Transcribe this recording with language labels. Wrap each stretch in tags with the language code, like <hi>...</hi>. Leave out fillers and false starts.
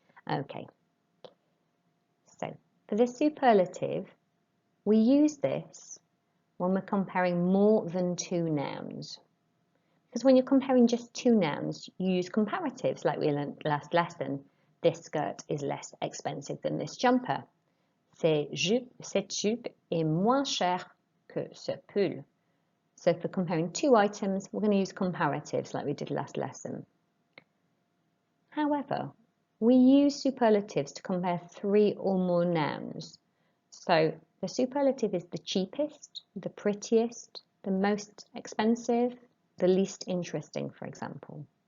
<en>Okay, so for the superlative, we use this when we're comparing more than 2 nouns. Because when you're comparing just 2 nouns, you use comparatives like we learned last lesson. This skirt is less expensive than this jumper.</en> <fr>Cette jupe est moins chère que ce pull.</fr> <en>So for comparing 2 items, we're going to use comparatives like we did last lesson. However, we use superlatives to compare 3 or more nouns. So the superlative is the cheapest, the prettiest, the most expensive, the least interesting, for example.</en>